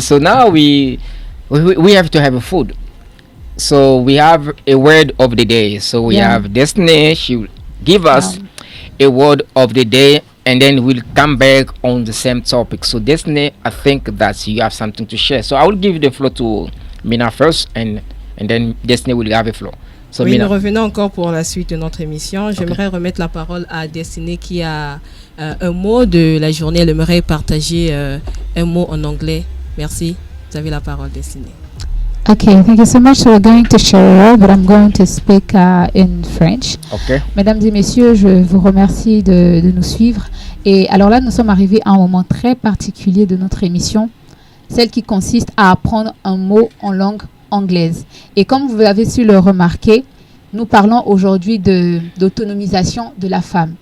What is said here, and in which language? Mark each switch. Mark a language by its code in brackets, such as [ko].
[en] So now we have to have a food. So we have a word of the day. So we have Destiny. She will give us a word of the day, and then we'll come back on the same topic. So Destiny, I think that you have something to share. So I will give the floor to Mina first, and then Destiny will have the floor. So [fr] oui, nous revenons encore pour la suite de notre émission. J'aimerais remettre la parole à Destiny qui a un mot de la journée. Elle aimerait partager un mot en anglais. Merci. Vous avez la parole, Destiny. [en] Okay, thank you so much. So we're going to share, but I'm going to speak in French. Okay. [fr] Mesdames et messieurs, je vous remercie de nous suivre. Et alors là, nous sommes arrivés à un moment très particulier de notre émission, celle qui consiste à apprendre un mot en langue anglaise. Et comme vous avez su le remarquer, nous parlons aujourd'hui d'autonomisation de la femme.